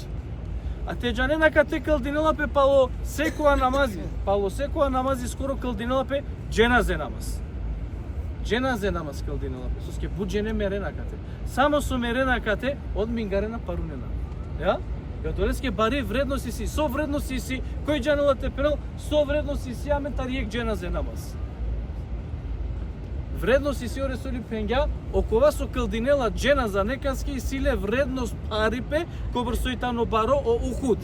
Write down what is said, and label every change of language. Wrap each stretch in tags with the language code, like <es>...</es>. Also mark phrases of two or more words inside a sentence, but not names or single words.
<rom>А те џанена кате калдинела пе пало секоја намази. Пало секоја намази скоро калдинела пе џеназе намаз. Џеназе намаз калдинела пе. Соске буџене мерена кате. Само со мерена кате од мингарена парунена. Ја? Ја долеске бари вредности си, со вредности си, кој џанела те перел, со вредности си амен тариек џеназе намаз. Вредности си Ресули пенѓа, окова со калдинела џеназа некански и силе вредност парипе, кобр сојтано баро о Ухуд.</rom>